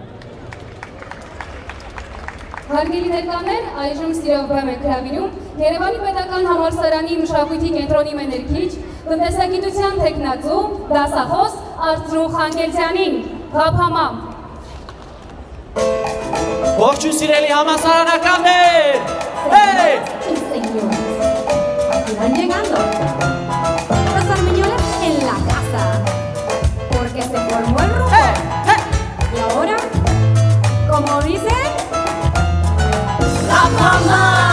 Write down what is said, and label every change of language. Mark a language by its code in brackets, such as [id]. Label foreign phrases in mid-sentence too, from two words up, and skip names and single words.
[hy] Հարգելի ներկաներ, այժմ սիրով բեմ ենք հրավիրում Երևանի պետական համալսարանի մշակույթի կենտրոնի մեներքիչ, տնտեսագիտության թեկնածու, դասախոս Արծրուն Խանգելցյանին, Ղափամամ։ Ողջույն սիրելի համալսարանականներ։ Hey! [es] Van llegando los armiñones en la casa porque se formó el rumbo. Y ahora, como dicen, la mamá.